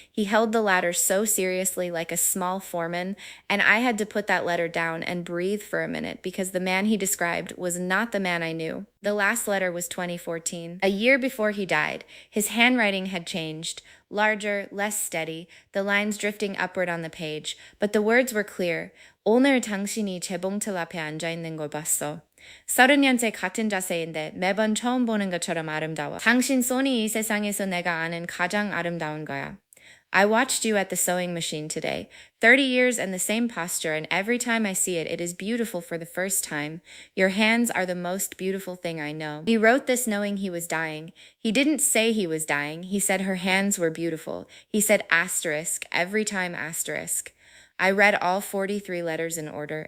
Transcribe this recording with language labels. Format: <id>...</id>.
<en>He held the ladder so seriously like a small foreman, and I had to put that letter down and breathe for a minute because the man he described was not the man I knew. The last letter was 2014. A year before he died, his handwriting had changed, larger, less steady, the lines drifting upward on the page, but the words were clear.</en> <ko>오늘 당신이 재봉틀 앞에 앉아있는 걸 봤어. 30년째 같은 자세인데 매번 처음 보는 것처럼 아름다워. 당신 손이 이 세상에서 내가 아는 가장 아름다운 거야.</ko> <en>I watched you at the sewing machine today. 30 years and the same posture, and every time I see it, it is beautiful for the first time. Your hands are the most beautiful thing I know. He wrote this knowing he was dying. He didn't say he was dying. He said her hands were beautiful. He said asterisk, every time asterisk. I read all 43 letters in order.</en>